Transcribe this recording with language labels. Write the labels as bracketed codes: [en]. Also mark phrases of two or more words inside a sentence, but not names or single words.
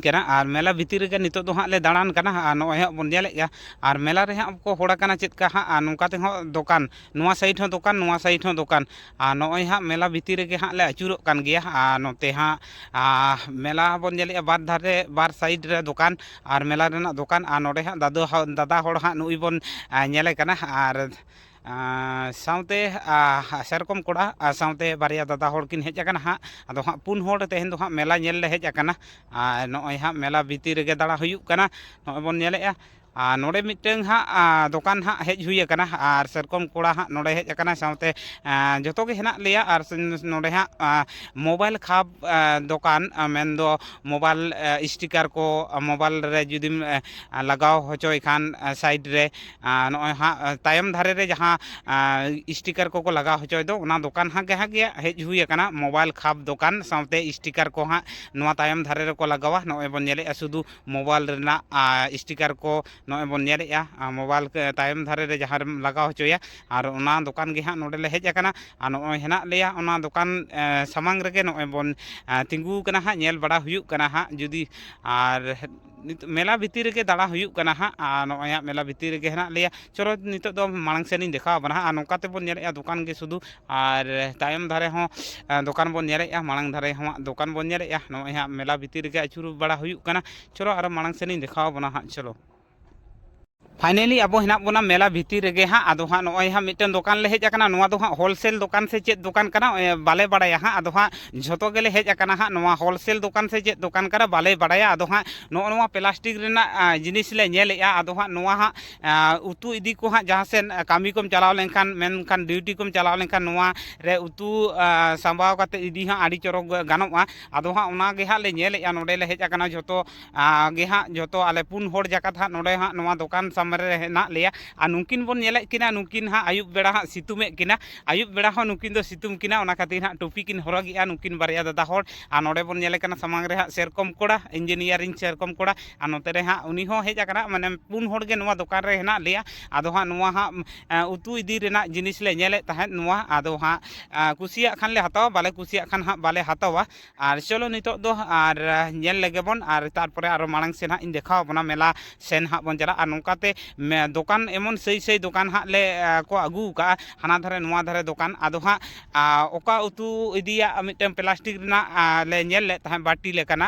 [sat] कना और मेला भितर रे नितो दो हाँ ले दाड़ान कना और नॉय हाँ बन नेले गया और मेला रे हाँ को होड़ा कना चेक का हाँ नोकाते हाँ दुकान नोआ साइड हाँ दुकान नोआ साइड हाँ दुकान और नॉय हाँ मेला भितर रे हाँ ले आचुरोग कान गया और नोते हाँ मेला बन नेले बार धारे बार साइड रे दुकान और मेला रेना दुकान और नोडे हाँ दादा होड़ हाँ नुई बन नेले कना और साथे सेरकम कोड़ा साथे बारिया दादा होड़ किन हेज आकना हाँ आदो हाँ पुन होड़ तेहें दो हाँ मेला नेल ले हेज आकना नॉय हाँ मेला भितर रे दाड़ा हुयुग कना नॉय बन नेलेया नोड़े मिटन हाँ दुकान हाँ हेज हुई आकना और सेरकम कोड़ा हाँ नोड़े हेज आकना साथे जतो गे हेना लेया और नोड़े हाँ मोबाइल खाब दुकान मेन दो [en] mobile sticker [sat] को मोबाइल रे जुदिम लगाव होचोय खान साइड रे नॉय हाँ तायम धारे रे जहाँ स्टिकर को लगाव होचोय दो ओना दुकान हाँ गे हेज हुई आकना मोबाइल खाब दुकान साथे स्टिकर को हाँ नोआ तायम धारे रे को लगावा नॉय बन नेले शुधु मोबाइल रेना स्टिकर को नॉय बन नेलेया मोबाइल तायम धारे रे जहाँ लगा होचोया और ओना दुकान गे हाँ नोडेले हेज आकाना और नॉय हेना लेया ओना दुकान सामांग रेगे नॉय बन तिंगू कना हाँ नेल बड़ा हुयुक कना हाँ जुदी और मेला भितर रेगे दाड़ा हुयुक कना हाँ नॉय हाँ मेला भितर रेगे हेना लेया चलो नितो दो मांग सेनिंग देखा बना हाँ नौका ते बन नेलेया दुकान गे सुधु और तायम धारे हों दुकान बन नेलेया मांग धारे हों दुकान बन नेलेया नॉय हाँ मेला भितर रेगे अचुर बड़ा हुयुक कना चलो और मांग सेनिंग देखा बना हाँ चलो फाइनली अब हेना बना मेला भितर रेगे हाँ आदो हाँ नॉय हाँ मिट्टन दुकान ले हेज आकाना नोआ दो हाँ होलसेल दुकान से चेत दुकान कना बाले बड़ाया हाँ आदो हाँ झोतो गेले हेज आकाना हाँ नोआ होलसेल दुकान से चेत दुकान कना बाले बड़ाया आदो हाँ नोआ प्लास्टिक रेना जिनिस ले नेलेया आदो हाँ नोआ हाँ उतु इदी को हाँ जहाँ से कामी कोम चलाव लेनखान मेनखान ड्यूटी कोम चलाव लेनखान नोआ रे उतु सांबाव काते इदी हाँ आड़ी चोरक गानोआ आदो हाँ ओना गे हाँ ले नेलेया नोडे ले हेज आकाना झोतो गे हाँ झोतो आले पुन होड़ जाकात हाँ नोडे हाँ नोआ दुकान ना लिया और नुकिन बन नेले किना नुकिन हाँ आयुब बेड़ा हाँ सितुमे किना आयुब बेड़ा हाँ नुकिन दो सितुम किना ओना खातिर हाँ टोपी किन हरगिया नुकिन बारिया दादा होड़ और नोडे बन नेले कना सामांग रे हाँ सेरकम कोड़ा इंजीनियरिंग सेरकम कोड़ा और नोते रे हाँ उनी हो हेज आकाना माने पुन होड़ गे नोआ दुकान रे हेना लिया आदो हाँ नोआ हाँ उतु इदी रेना जिनिस ले नेले तहन नोआ आदो हाँ कुसिया खान ले हतावा बाले कुसिया खान हाँ बाले हतावा और चलो नितो दो और नेल लेगे बन और तारपरे आरो मांग सेन हाँ इन देखा बना मेला सेन हाँ बन चला और नोकाते दुकान एमन सही सही दुकान हाँ ले को आगू का हाना धारे नुआ धारे दुकान आदो हाँ ओका उतु इदिया मिट्टन प्लास्टिक रेना ले नेल ले तहां बाटी लेकाना